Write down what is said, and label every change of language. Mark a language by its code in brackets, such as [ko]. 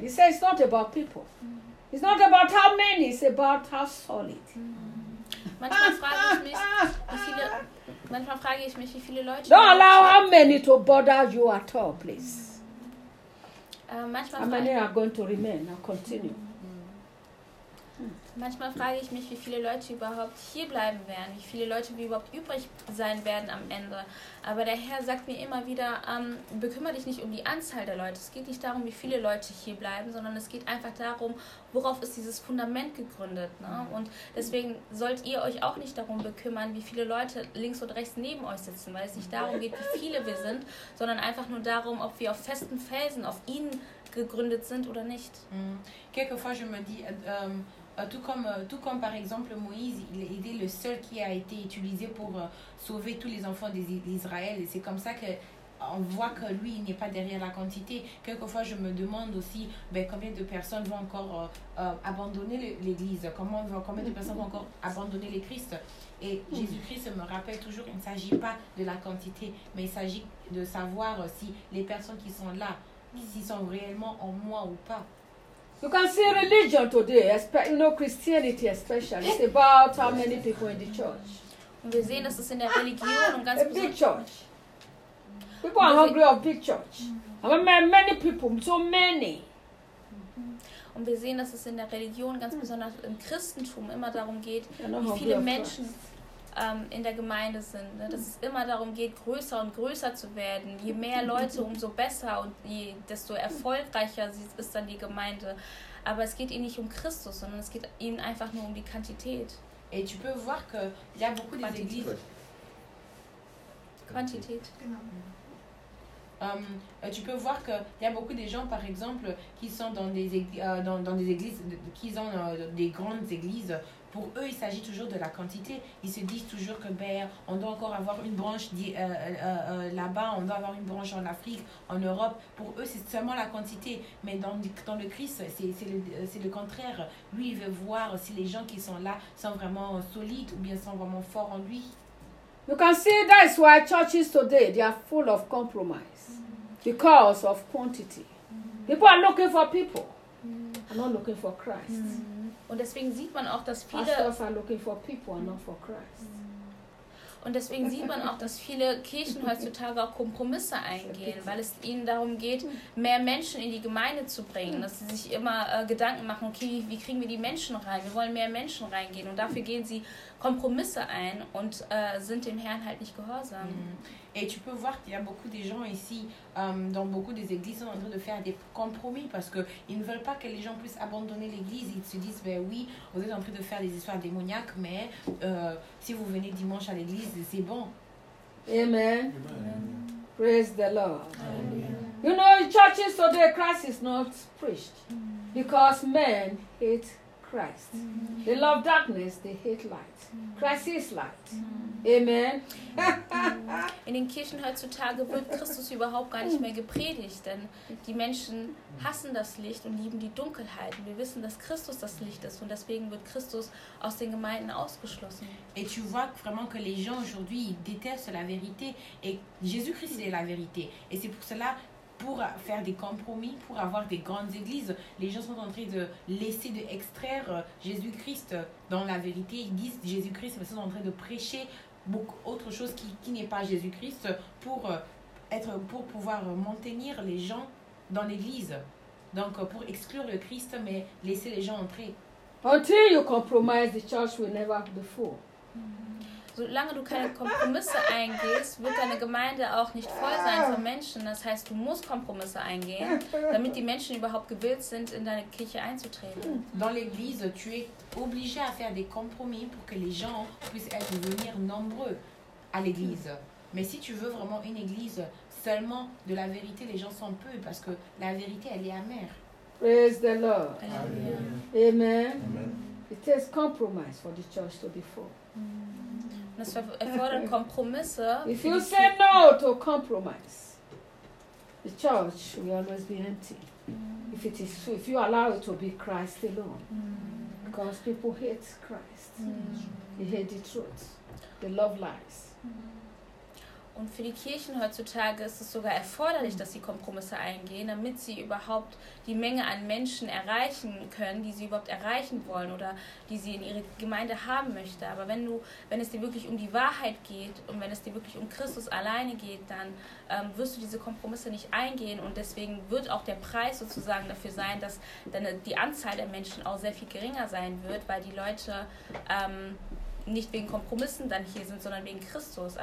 [en] He says it's not about people. It's not about how many, it's about how solid. [de] Manchmal frage ich mich, wie viele Leute. [en] Don't allow how many to bother you at all, please. [de] Manchmal [en] how many are going to remain and continue? [de] Manchmal frage ich mich, wie viele Leute überhaupt hier bleiben werden, wie viele Leute überhaupt übrig sein werden am Ende. Aber der Herr sagt mir immer wieder, bekümmere dich nicht um die Anzahl der Leute. Es geht nicht darum, wie viele Leute hier bleiben, sondern es geht einfach darum, worauf ist dieses Fundament gegründet. Ne? Und deswegen sollt ihr euch auch nicht darum bekümmern, wie viele Leute links und rechts neben euch sitzen, weil es nicht darum geht, wie viele wir sind, sondern einfach nur darum, ob wir auf festen Felsen, auf ihn gegründet sind oder nicht. [fr] Quelquefois, je me dis, tout comme par exemple Moïse, il était le seul qui a été utilisé pour sauver tous les enfants d'Israël. C'est comme ça qu'on voit que lui, il n'est pas derrière la quantité. Quelquefois, je me demande aussi combien de personnes vont encore abandonner l'Église, combien de personnes vont encore abandonner le Christ. Et Jésus-Christ me rappelle toujours qu'il ne s'agit pas de la quantité, mais il s'agit de savoir si les personnes qui sont là, s'ils sont réellement en moi ou pas. [en] You can see religion today, Christianity especially, it's about how many people in the church. [de] Wir sehen, dass es in der Religion und ganz besonders... [en] big church. People are hungry of big church. Many people, so many. [de] Und wir sehen, dass es in der Religion, ganz besonders im Christentum, immer darum geht, wie viele Menschen in der Gemeinde sind. Ne? Dass es immer darum geht, größer und größer zu werden. Je mehr Leute, umso besser und desto erfolgreicher ist dann die Gemeinde. Aber es geht ihnen nicht um Christus, sondern es geht ihnen einfach nur um die Quantität. [fr] Et tu peux voir que il y a beaucoup des églises. Quantité. [de] Genau. [fr] Tu peux voir que il y a beaucoup des gens, par exemple, qui sont dans des églises, qui ont des grandes églises. Pour eux, il s'agit toujours de la quantité. Ils se disent toujours que ben, on doit encore avoir une branche là-bas, on doit avoir une branche en Afrique, en Europe. Pour eux, c'est seulement la quantité. Mais dans le Christ, c'est le contraire. Lui, il veut voir si les gens qui sont là sont vraiment solides ou bien sont vraiment forts en lui. [en] You can see that is why churches today they are full of compromise because of quantity. People are looking for people. They're not looking for Christ. [de] Und deswegen sieht man auch, dass viele [en] Pastors are looking for people and not for Christ. [de] Und deswegen sieht man auch, dass viele Kirchen heutzutage auch Kompromisse eingehen, weil es ihnen darum geht, mehr Menschen in die Gemeinde zu bringen. Dass sie sich immer Gedanken machen, okay, wie kriegen wir die Menschen rein? Wir wollen mehr Menschen reingehen. Und dafür gehen sie Kompromisse ein und sind dem Herrn halt nicht gehorsam. [fr] Et tu peux voir qu'il y a beaucoup de gens ici, dans beaucoup des églises, sont en train de faire des compromis parce qu'ils ne veulent pas que les gens puissent abandonner l'église. Ils se disent, ben oui, vous êtes en train de faire des histoires démoniaques, mais si vous venez dimanche à l'église, c'est bon. [en] Amen. Amen. Praise the Lord. Amen. You know, in churches today, Christ is not preached because men hate Christ. They love darkness, they hate light. Christ is light. Amen. [de] In den Kirchen heutzutage wird Christus überhaupt gar nicht mehr gepredigt, denn die Menschen hassen das Licht und lieben die Dunkelheit. Und wir wissen, dass Christus das Licht ist und deswegen wird Christus aus den Gemeinden ausgeschlossen. [fr] Et tu vois vraiment que les gens aujourd'hui détestent la vérité et Jésus-Christ est la vérité. Et c'est pour cela, pour faire des compromis, pour avoir des grandes églises, les gens sont en train de laisser, de extraire Jésus-Christ dans la vérité. Ils disent Jésus-Christ, mais ils sont en train de prêcher beaucoup autre chose qui n'est pas Jésus-Christ pour pouvoir maintenir les gens dans l'église. Donc pour exclure le Christ, mais laisser les gens entrer. [en] Until you compromise, the church will never be full. [de] Solange du keine Kompromisse eingehst, wird deine Gemeinde auch nicht voll sein von Menschen. Das heißt, du musst Kompromisse eingehen, damit die Menschen überhaupt gewillt sind, in deine Kirche einzutreten. [fr] Dans l'église, tu es obligé à faire des compromis pour que les gens puissent devenir nombreux à l'église. Mais si tu veux vraiment une église seulement de la vérité, les gens sont peu parce que la vérité, elle est amère. [en] Praise the Lord. Amen. Amen. Amen. It takes compromise for the church to be full. [de] Das erfordert Kompromisse. [en] If you say no to compromise, the church will always be empty. If it is, if you allow it to be Christ alone, because people hate Christ, they hate the truth, they love lies. [de] Und für die Kirchen heutzutage ist es sogar erforderlich, dass sie Kompromisse eingehen, damit sie überhaupt die Menge an Menschen erreichen können, die sie überhaupt erreichen wollen oder die sie in ihre Gemeinde haben möchte. Aber wenn es dir wirklich um die Wahrheit geht und wenn es dir wirklich um Christus alleine geht, dann wirst du diese Kompromisse nicht eingehen und deswegen wird auch der Preis sozusagen dafür sein, dass dann die Anzahl der Menschen auch sehr viel geringer sein wird, weil die Leute nicht wegen Kompromissen dann hier sind, sondern wegen Christus.